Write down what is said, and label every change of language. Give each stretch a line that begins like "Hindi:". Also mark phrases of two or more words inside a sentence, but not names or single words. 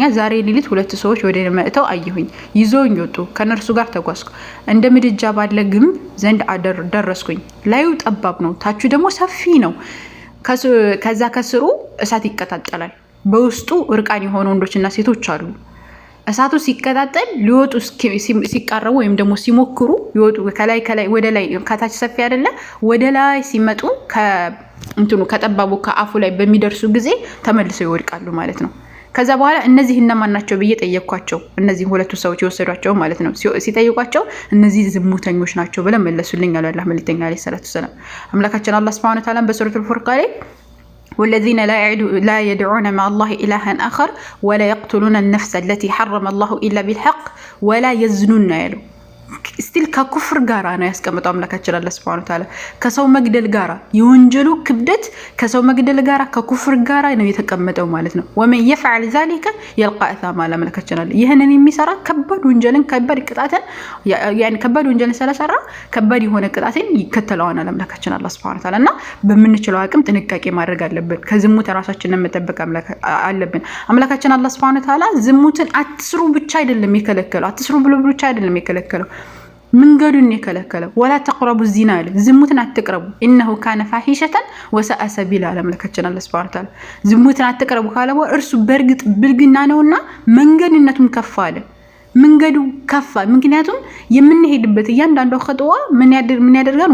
Amharic: ዛሬ ሌሊት 2 ሰዎች ወደ እኔ መጥተው አየሁኝ፣ ይዘውኝ ወጡ፣ ከነርሱ ጋር ተጓዝኩ፣ እንደ ምድጃ ባለ ግንብ ዘንድ ደረስኩኝ። ላዩ ጠባብ ነው፣ ታቹ ደግሞ ሰፊ ነው። ከዛ ከስሩ እሳት ይቀጣጠላል። በውስጡ እርቃን የሆኑ ወንዶችና ሴቶች አሉ። እሳቱ ሲቀጣጠል ሊወጡ ሲቃረቡ ወይም ደግሞ ሲሞክሩ ይወጡ ከላይ ወደ ላይ ከታች ሰፊ አይደለ ወደ ላይ ሲመጡ ከጠባቡ ከአፉ ላይ በሚደርሱ ጊዜ ተመልሰው ይወድቃሉ ማለት ነው። ከዛ በኋላ እነዚህ እነማን ናቸው ብዬ ጠየቅኳቸው። እነዚህ 2 ሰዎች የወሰዷቸው ማለት ነው። ሲጠይቋቸው እነዚህ ዝሙተኞች ናቸው ብለው መለሱልኝ አለ አላህ መልእክተኛ
Arabic: عليه الصلاة السلام።
Amharic: አምላካችን አላህ
Arabic: سبحانه وتعالى
Amharic: በሱረቱል ፉርቃን ላይ والذين
Arabic: لا يدعون مع الله إلها آخر ولا يقتلون النفس التي حرم الله إلا بالحق ولا يزنون
Amharic: ያለው ስቲል ከኩፍር ጋራ ነው ያስቀምጠው አምላካችን አላህ
Arabic: سبحانه وتعالى።
Amharic: ከሰው መግደል ጋራ የወንጀሉ ክብደት ከሰው መግደል ጋራ ከኩፍር ጋራ ነው የተቀመጠው ማለት ነው።
Arabic: ومن يفعل ذلك يلقى اثاما
Amharic: አምላካችን አላህ ይሄንን የሚሰራ ከባድ ወንጀልን ከባድ ቅጣትን ያኒ ከባድ ወንጀልን ስለሰራ ከባድ የሆነ ቅጣትን ይከተለዋል አምላካችን አላህ
Arabic: سبحانه وتعالى።
Amharic: እና በምንችለው አቅም ጥንቃቄ ማድረግ አለብን። ከዝሙት ራሳችንን መጠበቅ አለብን። አምላካችን አላህ
Arabic: سبحانه وتعالى
Amharic: ዝሙትን አትስሩ ብቻ አይደለም የከለከለው፣ አትስሩ ብሎ ብቻ አይደለም የከለከለው መንገዱን የከለከለው
Arabic: ولا تقربوا الزنا
Amharic: አለ። ዝሙትን አትቅረቡ
Arabic: إنه كان فاحشة وساء سبيلا
Amharic: አምላካችን አላህ
Arabic: سبحانه وتعالى
Amharic: ዝሙትን አትቅረቡ ካለ እርሱ በእርግጥ ብልግና ነውና መንገድነቱን ከፍ አለ። መንገዱ ከፋ። ምክንያቱም የምንሄድበት እያንዳንዱ ኸጥዋ ምን ያደርጋል?